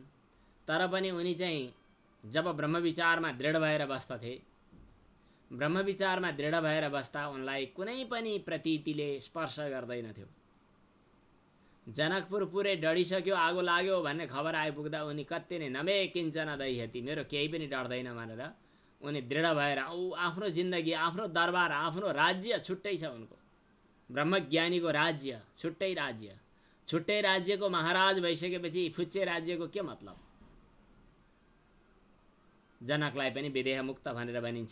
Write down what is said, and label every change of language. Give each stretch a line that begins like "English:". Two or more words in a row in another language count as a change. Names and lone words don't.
Nepali: तर पनि उनी चाहिँ जब ब्रह्मविचारमा दृढ भएर बस्दथे, ब्रह्मविचारमा दृढ भएर बस्दा उनलाई कुनै पनि प्रतीतिले स्पर्श गर्दैनथ्यो। जनकपुर पुरै डढिसक्यो, आगो लाग्यो भन्ने खबर आइपुग्दा उनी कति नै
Sanskrit: नमे किञ्चन दैहती,
Nepali: मेरो केही पनि डर्दैन भनेर उनी दृढ भएर आफ्नो जिन्दगी, आफ्नो दरबार, आफ्नो राज्य छुट्टै छ उनको। ब्रह्मज्ञानीको राज्य छुट्टै राज्य, छुट्टै राज्यको महाराज भइसकेपछि फुच्चे राज्यको के मतलब। जनकलाई पनि विदेह मुक्त भनेर भनिन्छ।